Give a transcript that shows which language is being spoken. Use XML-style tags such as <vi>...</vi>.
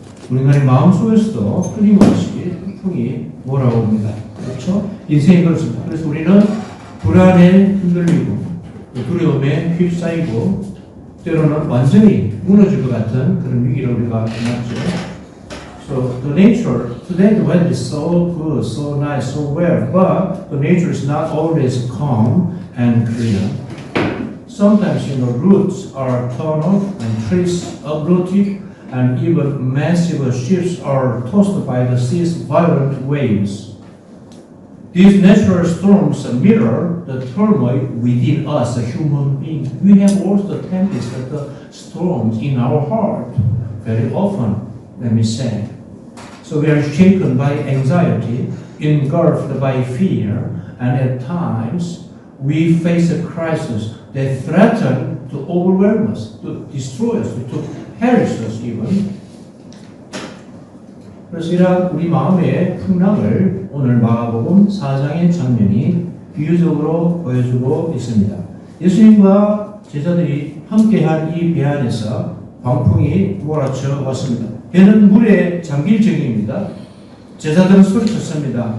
<ko>우리 인간의 마음속에서도 끊임없이 폭풍이 몰아옵니다. 그렇죠? 인생이 그렇습니다. 그래서 우리는 불안에 흔들리고 두려움에 휩싸이고 때로는 완전히 무너질 것 같은 그런 위기를 우리가 만났죠.</ko> <en>So the nature, today the weather is so good, so nice, so well, but the nature is not always calm and clear. Sometimes, roots are torn off and trees uprooted, and even massive ships are tossed by the sea's violent waves. These natural storms mirror the turmoil within us, a human being. We have also the tempests and the storms in our heart very often, let me say. So we are shaken by anxiety, engulfed by fear, and at times we face a crisis that threatens to overwhelm us, to destroy us, to perish us even.</en> <ko>그래서 이러한 우리 마음의 풍랑을 오늘 마가복음 4장의 장면이 비유적으로 보여주고 있습니다. 예수님과 제자들이 함께한 이 배 안에서 광풍이 몰아쳐 왔습니다. 배는 물에 잠길 정입니다. 제자들은 소리쳤습니다.</ko>